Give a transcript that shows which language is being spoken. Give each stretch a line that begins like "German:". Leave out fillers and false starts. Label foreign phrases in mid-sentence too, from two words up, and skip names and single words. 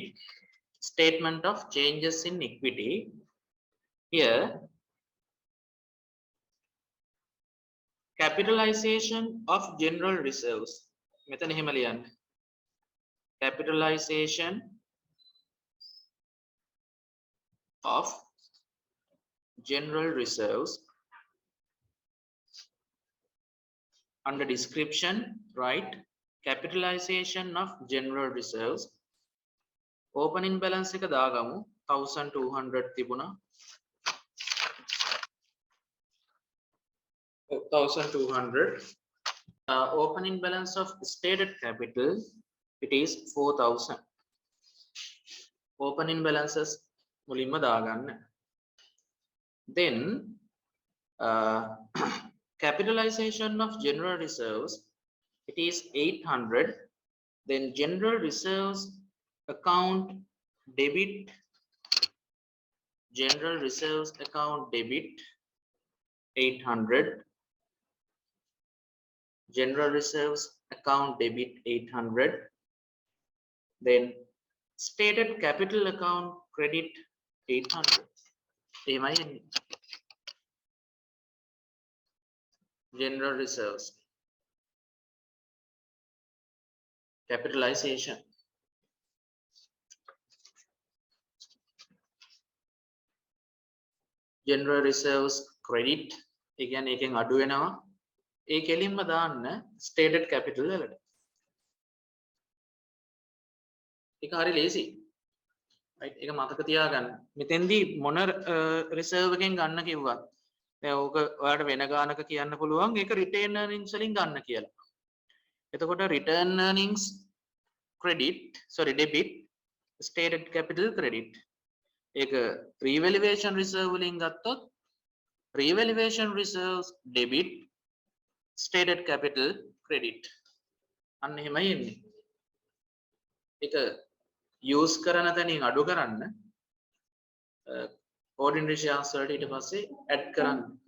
English: Statement of changes in equity. Here, capitalization of general reserves.
Sinhala: මෙතන එහෙම ලියන්න.
English: Capitalization of general reserves. Under description, right? Capitalization of general reserves. Opening balance
Sinhala: එක දාගමු 1200 තිබුණා. 1200.
English: Opening balance of stated capital, it is 4000. Opening balances
Sinhala: මුලින්ම දාගන්න.
English: Then capitalization of general reserves, it is 800. Then general reserves account debit, general reserves account debit 800. General reserves account debit 800. Then stated capital account credit 800.
Sinhala: එහෙමයි එන්නේ.
English: General reserves capitalization. General reserves credit
Sinhala: ඒ කියන්නේ එකෙන් අඩු වෙනවා. ඒ කෙලින්ම දාන්න
English: stated capital
Sinhala: වලට. ඒක හරි ලේසි. right? ඒක මතක තියාගන්න. මෙතෙන්දී මොන reserve එකෙන් ගන්න කිව්වත් දැන් ඕක ඔයාලට වෙන ගානක කියන්න පුළුවන් ඒක
English: retain earnings
Sinhala: වලින් ගන්න කියලා.
English: එතකොට return earnings debit stated capital credit. ඒක revaluation reserve
Sinhala: වලින් ගත්තොත්
English: revaluation reserves debit stated capital credit.
Sinhala: අන්න එහෙමයි එන්නේ. ඒක use කරන තැනින් අඩු කරන්න
English: ordinary shares
Sinhala: වලට ඊට පස්සේ add කරන්න.